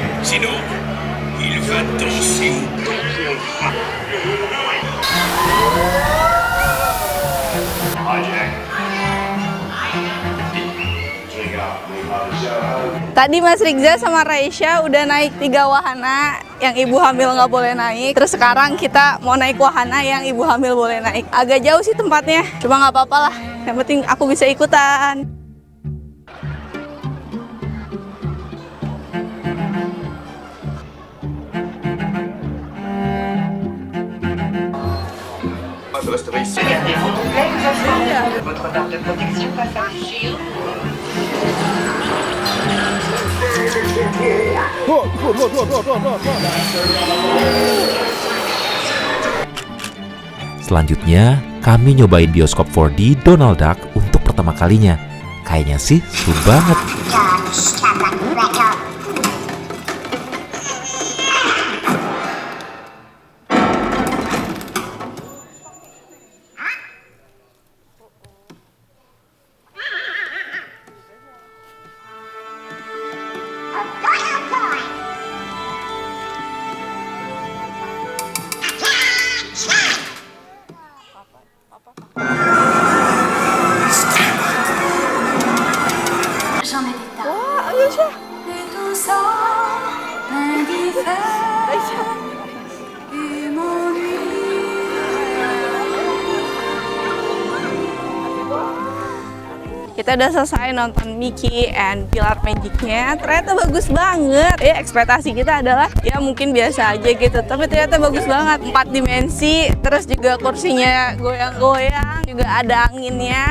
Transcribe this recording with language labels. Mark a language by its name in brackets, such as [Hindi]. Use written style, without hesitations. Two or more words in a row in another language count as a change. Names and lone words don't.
[French] Sinon, il va danser au [Indonesian] Tadi Mas Rigza sama Raisya udah naik 3 wahana yang ibu hamil nggak boleh naik. Terus sekarang kita mau naik wahana yang ibu hamil boleh naik. Agak jauh sih tempatnya, cuma nggak apa-apa lah. Yang penting aku bisa ikutan. [French] Gardez vos onglets, nous informons. Votre barre de protection va s'afficher. [Indonesian] Selanjutnya, kami nyobain bioskop 4D Donald Duck untuk pertama kalinya. Kayaknya sih seru banget. [French] J'en ai des tas. [Indonesian] Wah, Aisyah. [French] Et tout ça m'indiffère et m'ennuie. [Indonesian] Kita udah selesai nonton Mickey and Pilar Magic-nya. Ternyata bagus banget. Ekspektasi kita adalah ya mungkin biasa aja gitu. Tapi ternyata bagus banget. 4 dimensi, terus juga kursinya goyang-goyang, juga ada anginnya.